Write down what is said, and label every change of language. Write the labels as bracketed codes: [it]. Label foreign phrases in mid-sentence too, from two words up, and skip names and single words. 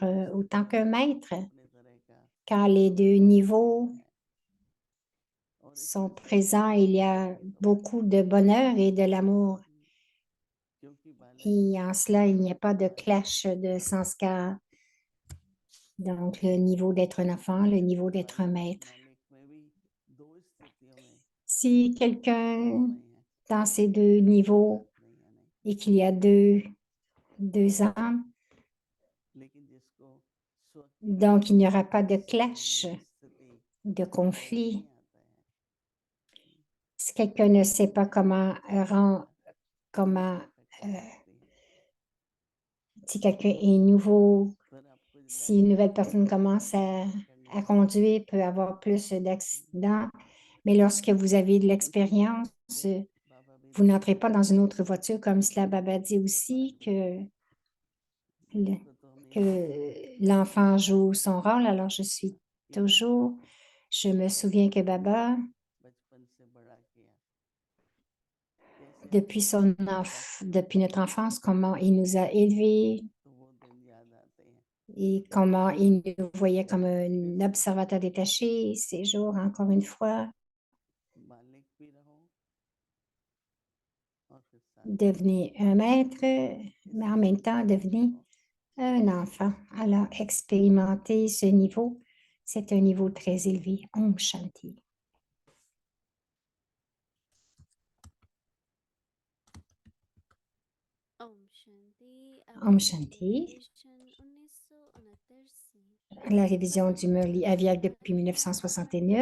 [hi] दोनों [fr] autant qu'un [hi] स्थितियों में [fr] maître. [hi] अपने तरह का [fr] Quand les deux [hi] आनंद [fr] niveaux [hi] है और [fr] sont [hi] इसमें सब [fr] présents, il y a [hi] संस्कार तो [fr] beaucoup de bonheur et de l'amour. [hi] क्योंकि बालक [fr] Et en cela, il n'y a pas de [hi] बालक [fr] clash de sanskars. Donc, le niveau d'être un enfant, le niveau d'être un maître. [hi] मालिक में भी दो स्थितियों में [fr] Si [hi] दोनों [fr] quelqu'un [hi] में है [fr] dans ces deux niveaux [hi] फर्क नहीं है नहीं [fr] et qu'il y a deux âmes, [hi] लेकिन जिसको स्व [fr] donc il n'y aura pas de [hi] से [fr] clash, [hi] जुड़ी स्थिति [fr] de [hi] अनुभव नहीं [fr] conflit. [hi] आता है [fr] Si quelqu'un ne sait pas comment comment, [hi] परफेक्ट euh, हो जाती है [fr] si quelqu'un est nouveau, [hi] पर आपको [fr] si une [hi] लाइफ [fr] nouvelle [hi] में [fr] personne commence [hi] करने [fr] à [hi] के लिए [fr] conduire, peut avoir plus d'accidents. Mais lorsque vous avez de [hi] उसी [fr] l'expérience, [hi] तरह से बाबा भी [fr] vous n'entrez [hi] बताते [fr] pas dans [hi] हैं [fr] une autre voiture, comme cela Baba dit [hi] उसका [fr] aussi, [hi] पार्ट [fr] que [hi] जिसको तो हम ये [fr] que [hi] बोलते हैं [fr] l'enfant joue son rôle. Alors, [hi] कि बाबा [fr] je me [hi] कैसे [fr] souviens que [hi] हमें [fr] Baba, [hi] बचपन से बड़ा किया कैसे हमें शिक्षा [fr] depuis [hi] दी [fr] notre enfance, comment il nous a élevés [hi] तो वो दिन याद आते हैं [fr] et comment il nous voyait comme [hi] फिर [fr] un [hi] से [fr] observateur détaché. Ces jours, encore une fois, [hi] मालिक भी रहो और फिर साथ में [fr] devenez un maître, mais [hi] इस [fr] en même [hi] फील्ड [fr] temps, [hi] में भी [fr] devenez [hi] रहो [fr] un enfant. Alors, expérimenter ce niveau, c'est un niveau très élevé. [hi] ओम शांति. ओम शांति। Om अपडेटेड Shanti. मेडिटेशन 1969 से [fr] La révision du Murli [hi] परमात्मा [fr] Aviak depuis [hi] परमात्मा आत्मा